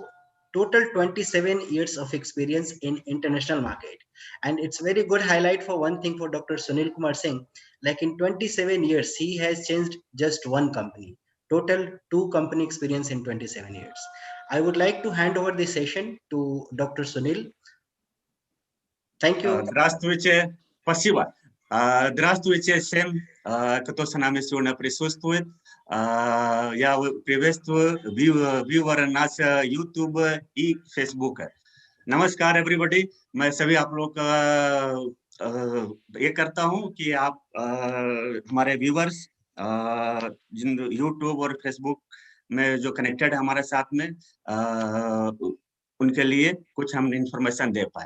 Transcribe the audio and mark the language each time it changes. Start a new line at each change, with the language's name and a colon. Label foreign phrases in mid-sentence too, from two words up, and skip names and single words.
English: Total 27 years of experience in international market, and it's very good highlight for one thing for Dr. Sunil Kumar Singh, like in 27 years he has changed just one company. Total 2 company experience in 27 years. I would like to hand over the session to Dr. Sunil. Thank you.
Russian: Здравствуйте. Спасибо. Здравствуйте всем, кто с нами сегодня присутствует. Я приветствую व्यूअर нашего YouTube и Facebook.
Hindi: नमस्कार एवरीबॉडी. मैं सभी आप लोग का ये करता हूँ कि आप हमारे व्यूअर्स जिन YouTube और Facebook में जो कनेक्टेड है हमारे साथ में उनके लिए कुछ हम इंफॉर्मेशन दे पाए.